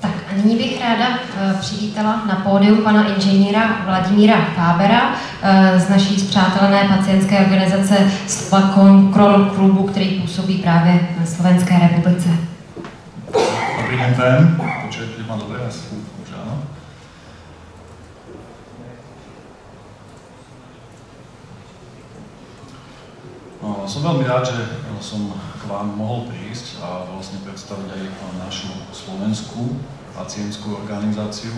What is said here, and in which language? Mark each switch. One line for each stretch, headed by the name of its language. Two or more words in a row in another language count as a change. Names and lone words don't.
Czech: A nyní bych ráda přivítala na pódium pana inženýra Vladimíra Kábera z naší spřátelené pacientské organizace Slova Control klubu, který působí právě na Slovenské republice. Dobrý den, Pém.
Slovak: Počujete ma dobre? Už áno. Som veľmi rád, že som k vám mohol prísť a vlastne predstaviť aj našu slovenskú pacientskú organizáciu.